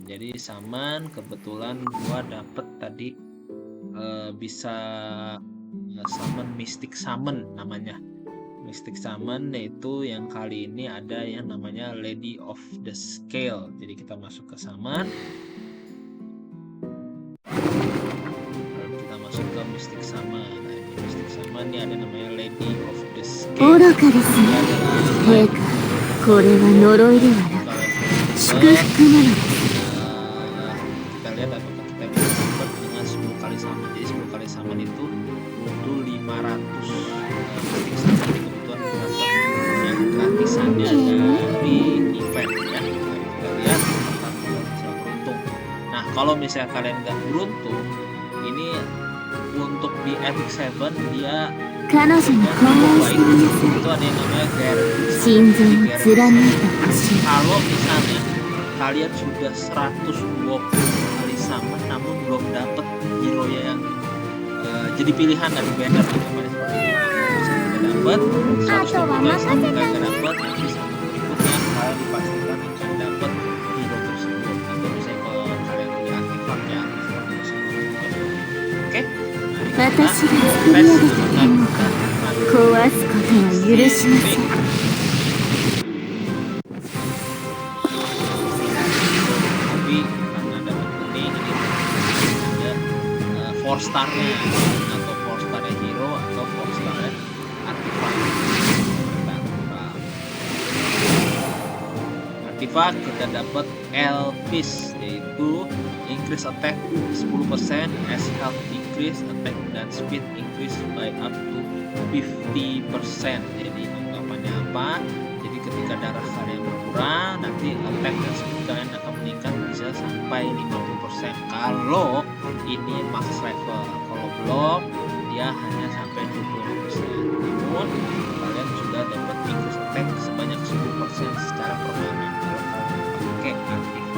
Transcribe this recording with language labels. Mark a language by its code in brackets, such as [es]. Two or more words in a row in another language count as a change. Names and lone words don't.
[id] Jadi summon, kebetulan gua dapet tadi bisa summon Mystic Summon namanya. Mystic Summon, yaitu yang kali ini ada yang namanya Lady of the Scale. Jadi kita masuk ke summon, lalu kita masuk ke Mystic Summon. Nah, ini Mystic Summon ini ada namanya Lady of the Scale. [ja] 愚かですね。陛下、これは呪いではなく祝福なのです。 [id] Kita lihat apakah kita bisa dapat dengan 10 kali summon. Jadi 10 kali summon itu butuh 500 Mystic Summon. Ini kebetulan dapat yang gratisannya dari event ya. Mari kita lihat apakah kita bisa beruntung. Nah, kalau misalnya kalian nggak beruntung, ini untuk di Epic 7 dia [ja] 彼女に懇願してみなさい。 [id] itu ada yang namanya guarantee [ja] 心臓 [id] summon. [ja] を貫いてほしい。 [id] Kalau misalnya kalian sudah 120 kali summon namun belum dapat hero yang jadi pilihan dari banner gitu, misalnya dapat 120 kali summon kalian dapat, nanti summon berikutnya kalian dipastikan akan dapat hero tersebut. Atau misalnya kalau kalian punya artefak ya, artefak tersebut. Oke, mari kita [ja] 私が作り上 [id] tes [ja] げた [id] dengan [ja] 天国壊すことは許しません。 [id] tapi karena dapat kuning ini ada 4 star-nya atau 4 star-nya hero atau 4 star-nya artifak. Artifak kita dapat Elvis, yaitu [en] increase attack 10%, as health increase, attack dan speed increase by up to 50%. [id] Jadi anggapannya apa? Jadi ketika darah kalian berkurang, nanti attack dan speed kalian akan meningkat bisa sampai 50% kalau ini [en] max level. [id] Kalau belum, dia hanya sampai 25%. Namun kalian sudah dapat [en] increase attack [id] sebanyak 10% secara permanen kalau kalian pakai artifak.